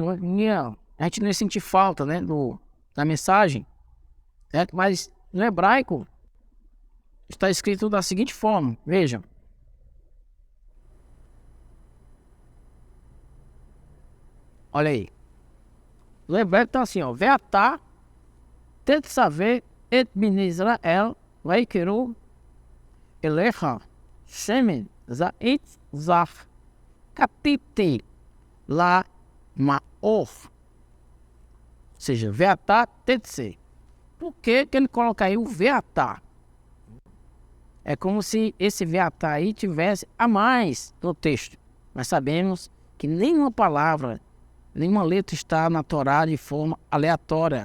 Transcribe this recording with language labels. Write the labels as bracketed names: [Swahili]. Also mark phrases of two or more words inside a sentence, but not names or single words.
[Portuguese] A gente não ia sentir falta, né, da mensagem. Certo? Mas no hebraico está escrito da seguinte forma. Vejam. Olha aí. No hebraico está assim, ó: [Hebrew] ואתה, תצוה את בני ישראל, ויקחו אליך, שמן, זית, זך, כתית, ל, מאור. [Portuguese] Ou seja, [Hebrew] ואתה, תצוה. [Portuguese] Por que ele coloca aí o Veatá? É como se esse Veatá aí tivesse a mais no texto. Nós sabemos que nenhuma palavra, nenhuma letra está na Torá de forma aleatória.